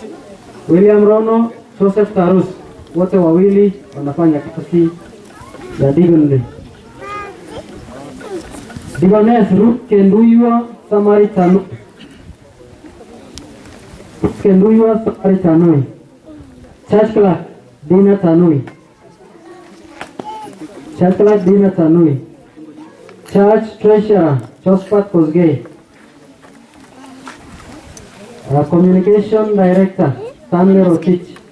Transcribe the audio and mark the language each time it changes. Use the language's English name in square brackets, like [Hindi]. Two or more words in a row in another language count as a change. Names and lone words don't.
[Swahili] William Rono, Joseph Tarus. Wote wawili wanafanya kazi ya Digonde. Digones Ruth Kenduywa Samaritanui. Kenduywa Samaritanui. [English] Church Clerk Dina Tanui. Church Clerk Dina Tanui. Church Treasurer Josephat Kosgei. Communication Director Stanley Rotich.